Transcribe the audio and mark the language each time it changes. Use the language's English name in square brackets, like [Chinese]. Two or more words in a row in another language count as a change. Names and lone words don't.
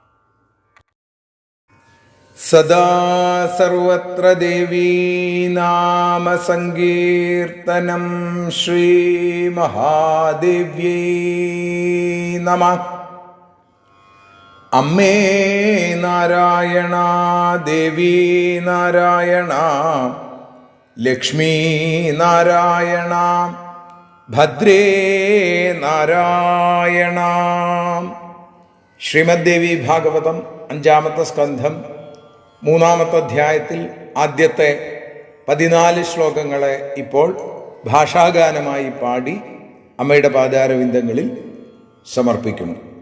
[Sanskrit] सदा सर्वत्र देवी नाम संकीर्तनं श्री महादेव्यै नमः। [Malayalam] അമ്മേ നാരായണ ദേവീ നാരായണ ലക്ഷ്മീ നാരായണ ഭദ്രേ നാരായണ. ശ്രീമദ്ദേവി ഭാഗവതം 5-ാമത്തെ സ്കന്ധം 3-ാമത്തെ അധ്യായത്തിൽ ആദ്യത്തെ 14 ശ്ലോകങ്ങളെ ഇപ്പോൾ ഭാഷാഗാനമായി പാടി അമ്മയുടെ പാദാരവിന്ദങ്ങളിൽ സമർപ്പിക്കുന്നു.